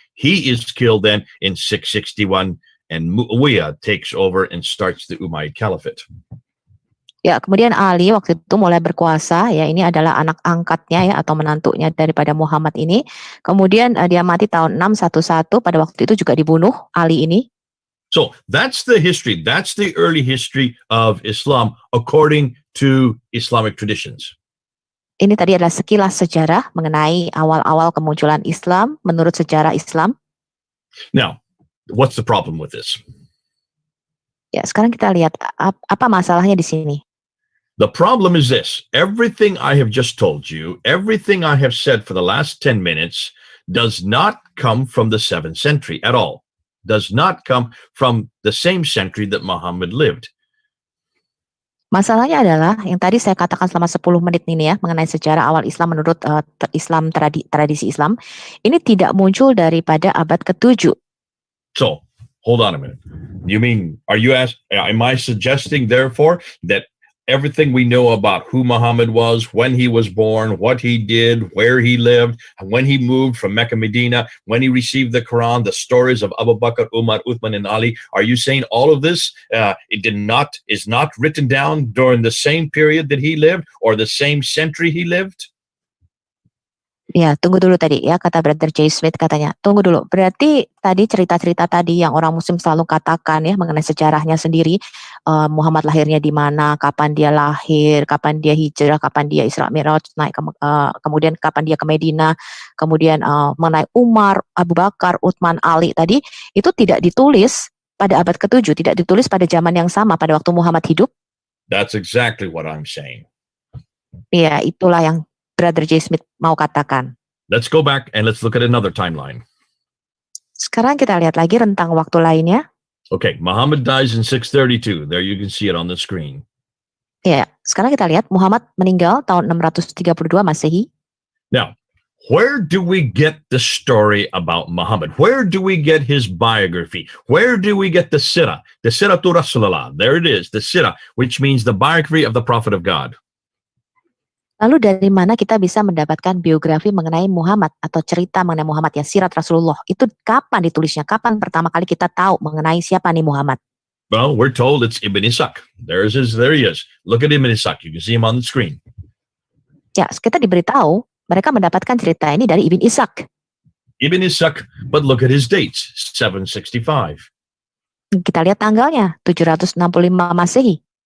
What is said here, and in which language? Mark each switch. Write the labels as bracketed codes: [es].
[en] He is killed then in 661, and Muawiyah takes over and starts the Umayyad Caliphate. [id] Ya, kemudian Ali waktu itu mulai berkuasa, ya, ini adalah anak angkatnya, ya, atau menantunya daripada Muhammad ini. Kemudian dia mati tahun 611, pada waktu itu juga dibunuh Ali ini. [en] So that's the history. That's the early history of Islam according to Islamic traditions. [id] Ini tadi adalah sekilas sejarah mengenai awal-awal kemunculan Islam menurut sejarah Islam. [en] Now, what's the problem with this? [id] Ya, sekarang kita lihat apa masalahnya di sini. [en] The problem is this. Everything I have just told you, everything I have said for the last 10 minutes does not come from the 7th century at all. Does not come from the same century that Muhammad lived. [id] Masalahnya adalah yang tadi saya katakan selama 10 menit ini, ya, mengenai sejarah awal Islam menurut Islam tradisi Islam. Ini tidak muncul daripada abad ke-7. [en] So, hold on a minute. Am I suggesting therefore that everything we know about who Muhammad was, when he was born, what he did, where he lived, when he moved from Mecca, Medina, when he received the Quran, the stories of Abu Bakr, Umar, Uthman, and Ali, are you saying all of this is not written down during the same period that he lived or the same century he lived? [id] Ya, tunggu dulu tadi, ya, kata Brother J. Smith katanya. Tunggu dulu, berarti tadi cerita-cerita tadi yang orang Muslim selalu katakan, ya, mengenai sejarahnya sendiri, Muhammad lahirnya di mana, kapan dia lahir, kapan dia hijrah, kapan dia Isra Mi'raj, naik kemudian kapan dia ke Medina, kemudian mengenai Umar, Abu Bakar, Utsman, Ali tadi, itu tidak ditulis pada abad ke-7, tidak ditulis pada zaman yang sama pada waktu Muhammad hidup. [en] That's exactly what I'm saying. [id] Ya, itulah yang Brother J. Smith mau katakan. [en] Let's go back and let's look at another timeline. [id] Sekarang kita lihat lagi rentang waktu lainnya. [en] Okay, Muhammad dies in 632. There you can see it on the screen. [id] Ya, sekarang kita lihat Muhammad meninggal tahun 632 Masehi. [en] Now, where do we get the story about Muhammad? Where do we get his biography? Where do we get the Sirah? The Sirah to Rasulullah. There it is, the Sirah, which means the biography of the Prophet of God. [id] Lalu dari mana kita bisa mendapatkan biografi mengenai Muhammad atau cerita mengenai Muhammad, ya, sirat Rasulullah? Itu kapan ditulisnya? Kapan pertama kali kita tahu mengenai siapa nih Muhammad? [en] Well, we're told it's Ibn Ishaq. There he is. Look at Ibn Ishaq. You can see him on the screen. [id] Ya, kita diberitahu mereka mendapatkan cerita ini dari Ibn Ishaq. [en] Ibn Ishaq, but look at his dates, 765. [id] Kita lihat tanggalnya, 765 Masehi.